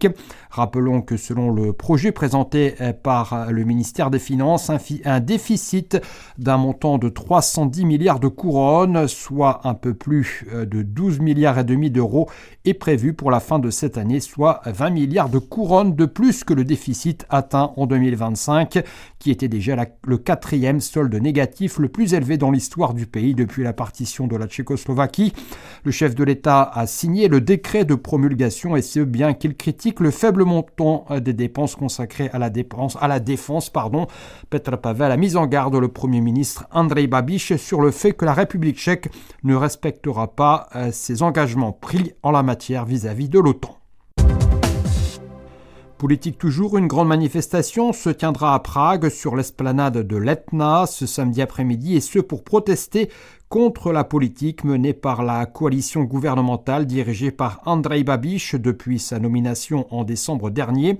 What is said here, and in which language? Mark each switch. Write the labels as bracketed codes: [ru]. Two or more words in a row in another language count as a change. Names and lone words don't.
[fr] Rappelons que selon le projet présenté par le ministère des Finances, un déficit d'un montant de 310 milliards de couronnes, soit un peu plus de 12 milliards et demi d'euros, est prévu pour la fin de cette année, soit 20 milliards de couronnes de plus que le déficit atteint en 2025, qui était déjà le quatrième solde négatif le plus élevé dans l'histoire du pays depuis la partition de la Tchécoslovaquie. Le chef de l'État a signé le décret de promulgation et ce bien qu'il critique le faible montant des dépenses consacrées à la défense. Petr Pavel a mis en garde le Premier ministre Andrej Babiš sur le fait que la République tchèque ne respectera pas ses engagements pris en la matière vis-à-vis de l'OTAN. Politique toujours, une grande manifestation se tiendra à Prague sur l'esplanade de l'Etna ce samedi après-midi et ce pour protester contre la politique menée par la coalition gouvernementale dirigée par Andrej Babiš depuis sa nomination en décembre dernier.